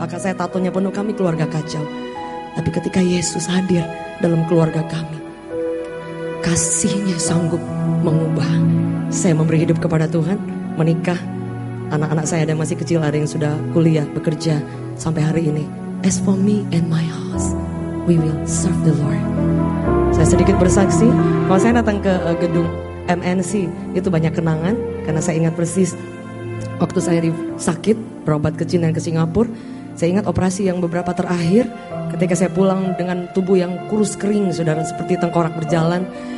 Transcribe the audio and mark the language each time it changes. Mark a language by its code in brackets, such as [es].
[id] Kakak saya tatonya penuh, kami keluarga kacau. Tapi ketika Yesus hadir dalam keluarga kami, kasih-Nya sanggup mengubah. Saya memberi hidup kepada Tuhan, menikah. Anak-anak saya ada yang masih kecil, ada yang sudah kuliah, bekerja sampai hari ini. [en] As for me and my house, we will serve the Lord. [id] Saya sedikit bersaksi, kalau saya datang ke gedung MNC itu banyak kenangan karena saya ingat persis waktu saya sakit, berobat ke China dan ke Singapura. Saya ingat operasi yang beberapa terakhir ketika saya pulang dengan tubuh yang kurus kering, saudara, seperti tengkorak berjalan.